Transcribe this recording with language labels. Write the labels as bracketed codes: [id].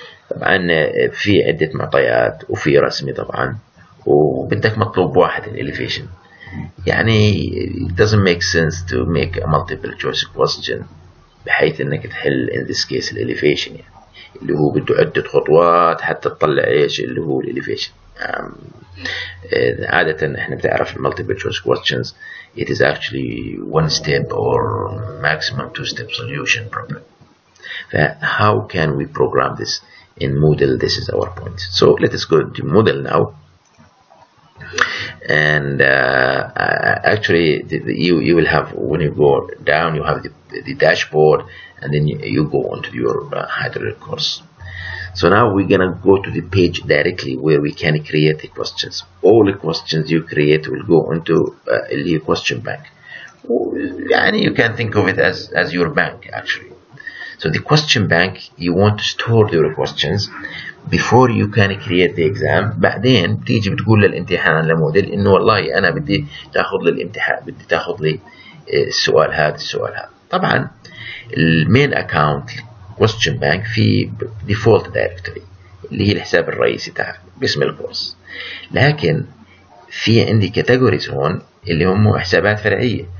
[ar] طبعا في عدة معطيات وفي رسمي طبعا، وبدك مطلوب واحد الإليفيشن. يعني [en] it doesn't make sense to make a multiple choice question [ar] بحيث إنك تحل [en] in this case [ar] الإليفيشن، يعني اللي هو بده عدة خطوات حتى تطلع إيش اللي هو الإليفيشن. عادة إحنا بتعرف [en] multiple choice questions it is actually one step or maximum two-step solution problem. How can we program this in Moodle? This is our point. So let us go into Moodle now. And actually you will have, when you go down, you have the dashboard, and then you go onto your hydraulic course. So now we're gonna go to the page directly where we can create the questions. All the questions you create will go into your question bank. And you can think of it as your bank actually. So the question bank, you want to store your questions before you can create the exam. [ar] بعدين بتيجي بتقول للامتحان لموديل إنه والله أنا بدي تاخذ لي الامتحان، بدي تاخذ لي السؤال هذا. طبعا المين اكاونت question bank في default directory اللي هي الحساب الرئيسي تاعك باسم الكورس، لكن في عندي categories هون اللي هم حسابات فرعية.